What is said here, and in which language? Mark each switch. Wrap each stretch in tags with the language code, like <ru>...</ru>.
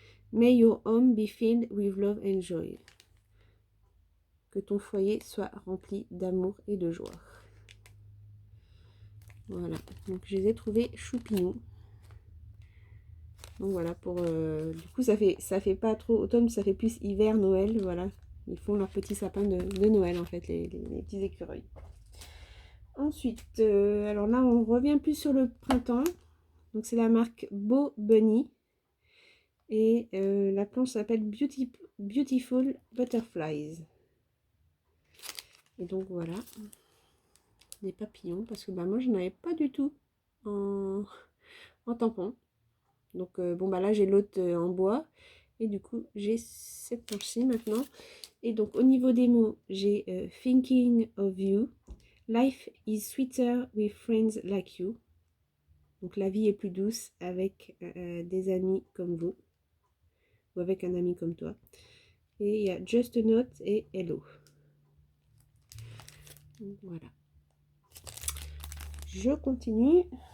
<en>May your home be filled with love and joy.</en> <fr>Que ton foyer soit rempli d'amour et de joie. Voilà, donc je les ai trouvés choupinous. Donc voilà, du coup ça fait pas trop automne, ça fait plus hiver, Noël, voilà. Ils font leur petit sapin de Noël en fait, les petits écureuils. Ensuite, alors là on revient plus sur le printemps. Donc c'est la marque Beau Bunny. Et la planche s'appelle Beautiful Butterflies. Et donc voilà, des papillons, parce que bah, moi je n'avais pas du tout en tampon. Donc bon bah là j'ai l'autre en bois. Et du coup j'ai cette planche-ci maintenant. Et donc au niveau des mots, j'ai Thinking of You.</fr> <en>Life is sweeter with friends like you.</en> <fr>Donc la vie est plus douce avec des amis comme vous. Ou avec un ami comme toi. Et il y a Just a Note et Hello. Donc, voilà. Je continue.</fr>